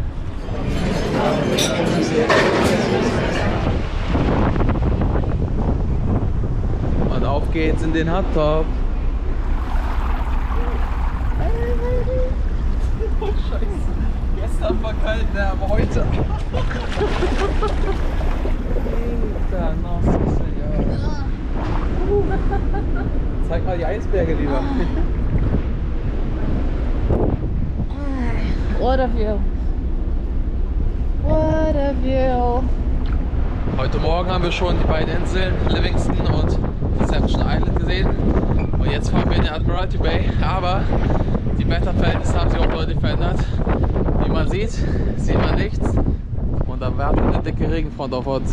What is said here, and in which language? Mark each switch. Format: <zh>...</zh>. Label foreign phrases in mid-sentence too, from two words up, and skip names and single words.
<de>Und auf geht's in den</de> <en>Hot Top.</en> <de>Oh Scheiße. Gestern war kalt, ne, aber heute. Alter,</de> <pt>nossa senhora.</pt> <de>Zeig mal die Eisberge lieber.</de> <en>What a view. What a view.</en> <de>Heute Morgen haben wir schon die beiden Inseln Livingston und Deception Island gesehen. Und jetzt fahren wir in die Admiralty Bay. Aber die Wetterverhältnisse haben sich auch deutlich verändert. Wie man sieht man nichts. Und da wartet eine dicke Regenfront auf uns.</de>